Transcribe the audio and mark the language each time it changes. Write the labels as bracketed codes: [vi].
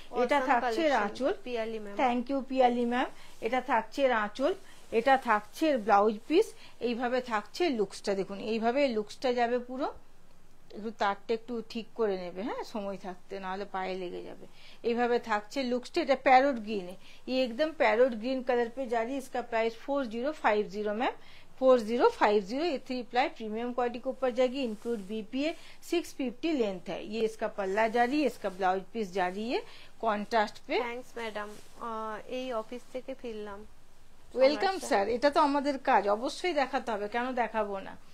[bn] এটা থাকছে আঁচল, থ্যাংক ইউ পিয়ালি ম্যাম। এটা থাকছে আঁচল, এটা থাকছে ব্লাউজ পিস, এইভাবে থাকছে লুকসটা। দেখুন এইভাবে লুকসটা যাবে পুরো। একটু তারটা একটু ঠিক করে নেবে, হ্যাঁ সময় থাকতে, নাহলে পায়ে লেগে যাবে। এইভাবে থাকছে লুকসটা। এটা প্যারোট গ্রিনে, [hi] ये एकदम पैरोट ग्रीन कलर पे जा रही है। इसका प्राइस 4050 मैम, 4050। ये 3 प्लाई प्रीमियम क्वालिटी के ऊपर जाएगी, इंक्लूड बीपीए, 650 लेंथ है। ये इसका पल्ला जा रही है, इसका ब्लाउज पीस जा रही है কন্ট্রাস্ট पे। [bn] থ্যাঙ্কস ম্যাডাম, এই অফিস থেকে ফিরলাম। ওয়েলকাম স্যার, এটা তো আমাদের কাজ, অবশ্যই দেখাতে হবে, কেন দেখাবো না।